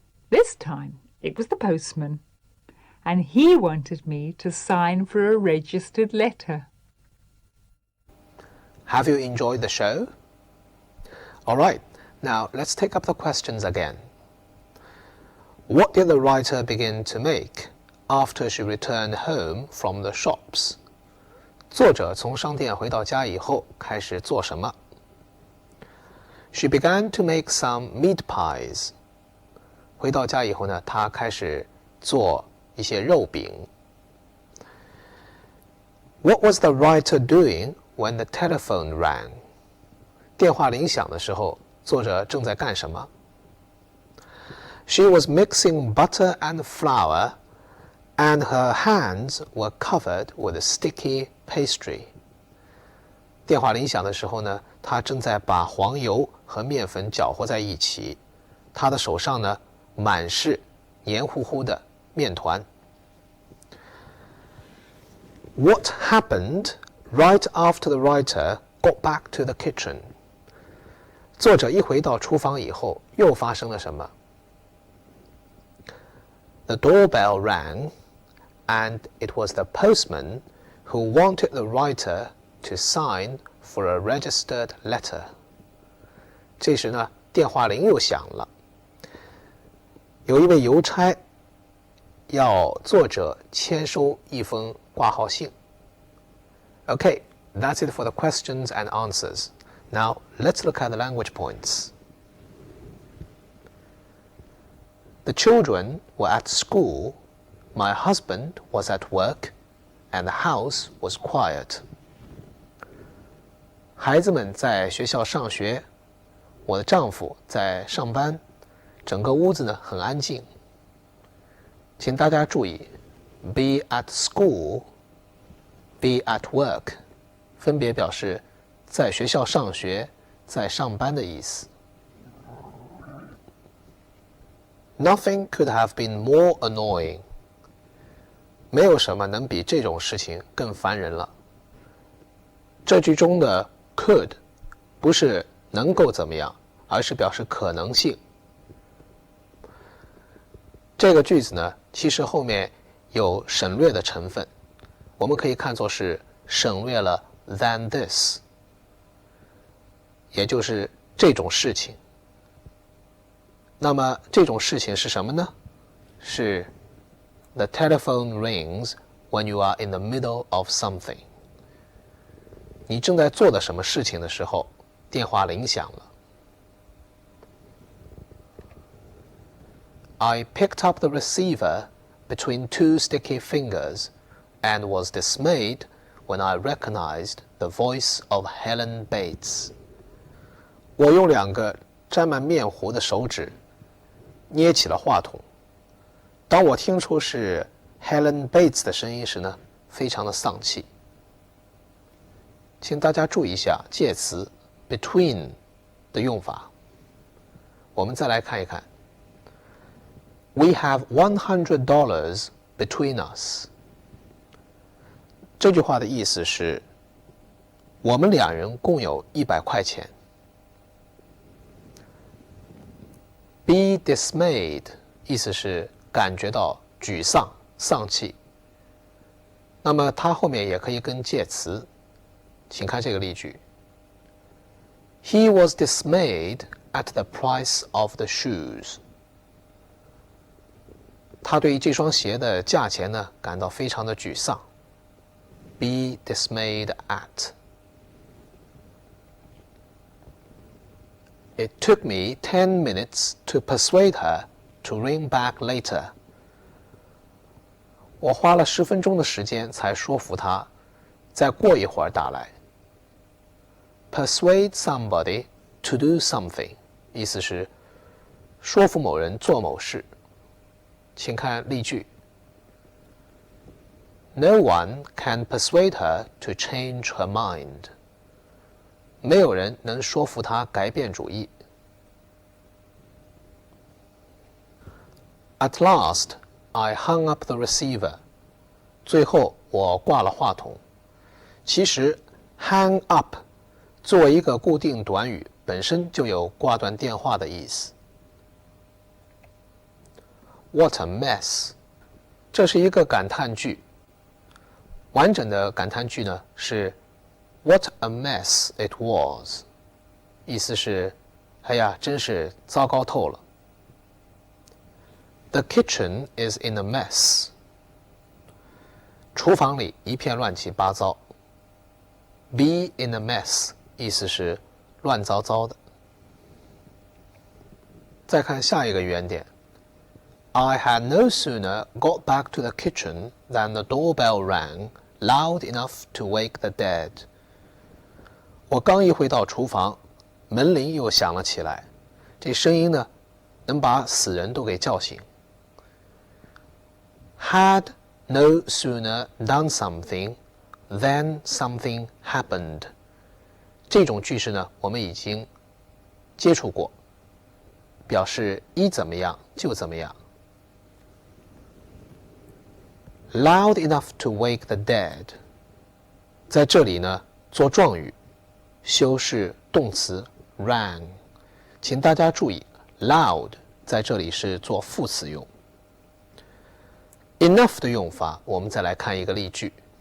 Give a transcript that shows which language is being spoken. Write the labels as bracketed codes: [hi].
[en] This time it was the postman, and he wanted me to sign for a registered letter. Have you enjoyed the show? All right, now let's take up the questions again. What did the writer begin to make after she returned home from the shops? [zh] 作者从商店回到家以后开始做什么？ [en] She began to make some meat pies. [zh] 回到家以后呢，她开始做一些肉饼。 [en] What was the writer doing when the telephone rang? [zh] 电话铃响的时候，作者正在干什么？ [en] She was mixing butter and flour, and her hands were covered with sticky pastry. [zh] 电话铃响的时候呢，她正在把黄油和面粉搅和在一起，她的手上呢满是黏糊糊的面团。 [en] What happened right after the writer got back to the kitchen? [zh] 作者一回到厨房以后，又发生了什么？ [en] The doorbell rang, and it was the postman who wanted the writer to sign for a registered letter. [zh] 这时呢，电话铃又响了。有一位邮差要作者签收一封挂号信。 [en] Okay, that's it for the questions and answers. Now, let's look at the language points. The children were at school, my husband was at work, and the house was quiet. [zh] 孩子们在学校上学，我的丈夫在上班，整个屋子呢很安静。请大家注意 [en] be at school, be at work [zh] 分别表示在学校上学，在上班的意思。 [en] Nothing could have been more annoying. [zh] 没有什么能比这种事情更烦人了。这句中的 could 不是能够怎么样，而是表示可能性。这个句子呢，其实后面有省略的成分，我们可以看作是省略了 [en] than this， [zh] 也就是这种事情。那么这种事情是什么呢？ [en] 是 The telephone rings when you are in the middle of something。 [zh] 你正在做的什么事情的时候，电话铃响了。 [en] I picked up the receiver between two sticky fingers and was dismayed when I recognized the voice of Helen Bates. [zh] 我用2个沾满面糊的手指捏起了话筒。当我听出是 Helen Bates 的声音时呢，非常的丧气。请大家注意一下介词 between 的用法。我们再来看一看。 [en] We have $100 between us. [zh] 这句话的意思是，我们2人共有100块钱。 [en] Be dismayed [zh] 意思是感觉到沮丧、丧气。那么它后面也可以跟介词，请看这个例句。 [en] He was dismayed at the price of the shoes. [zh] 他对这双鞋的价钱呢感到非常的沮丧。 [en] Be dismayed at. It took me 10 minutes to persuade her to ring back later. [zh] 我花了10分钟的时间才说服她再过一会儿打来。 [en] Persuade somebody to do something [zh] 意思是说服某人做某事。请看例句。 [en] No one can persuade her to change her mind. [zh] 没有人能说服她改变主意。 [en] At last, I hung up the receiver. [zh] 最后我挂了话筒。其实 hang up 作为一个固定短语，本身就有挂断电话的意思。 [en] What a mess! [zh] 这是一个感叹句。完整的感叹句呢是 [en] What a mess it was! [zh] 意思是，哎呀，真是糟糕透了。 [en] The kitchen is in a mess. [zh] 厨房里一片乱七八糟。 [en] Be in a mess [zh] 意思是乱糟糟的。再看下一个语言点。 [en] I had no sooner got back to the kitchen than the doorbell rang loud enough to wake the dead. [zh] 我刚一回到厨房，门铃又响了起来，这声音呢，能把死人都给叫醒。 [en] Had no sooner done something than something happened. [zh] 这种句式呢，我们已经接触过，表示一怎么样就怎么样。 [en] Loud enough to wake the dead. [zh] 在这里呢，做状语，修饰动词 rang。请大家注意 ，loud 在这里是做副词用。 Enough 的用法，我们再来看一个例句。